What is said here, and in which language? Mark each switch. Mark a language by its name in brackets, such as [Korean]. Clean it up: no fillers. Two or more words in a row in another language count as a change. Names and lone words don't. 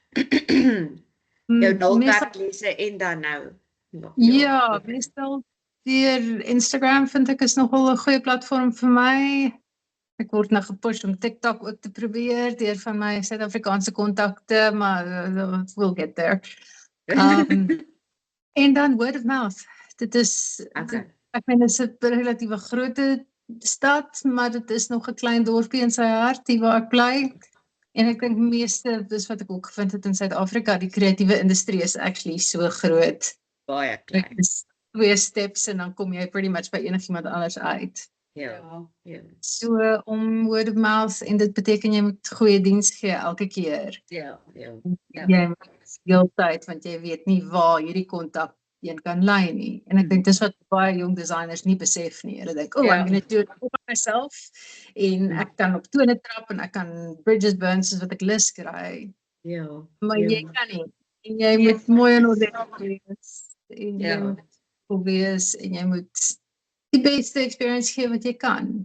[Afrikaans] Jou nulwerklesse en dan nou. Ja, meestal deur Instagram vind ek is nogal 'n goeie platform vir my. Ek word nou gepush om TikTok ook te probeer deur van my Suid-Afrikaanse kontakte, maar [English] we'll get there. [Afrikaans] En dan [English] word of mouth. [Afrikaans] Dit is ek meen dit is 'n relatiewe groot stad, maar dit is nog 'n klein dorpie in sy hart hier waar ek bly. En ek dink meeste dis wat ek ook gevind het in Suid-Afrika, die kreatiewe industrie is actually so groot. Baie klein. Dis 2 steps en dan kom jy [English] pretty much [Afrikaans] by enigiemand anders uit. Ja. So om [English] word of mouth [Afrikaans] en dit beteken jy moet goeie diens gee elke keer. Ja. Jy moet heeltyd want jy weet nie waar hierdie kontak een kan lei nie. En ek dink dis wat baie jong designers nie besef nie. Hulle dink, [English] I'm going to do it all by myself [Afrikaans] en ek kan op tone trap en ek kan [English] bridges burn [Afrikaans] soos wat ek lus kry. Ja. Maar jy kan nie. En jy moet mooi en ordentlik wees. En jy moet wees en jy moet die beste experience gee wat jy kan.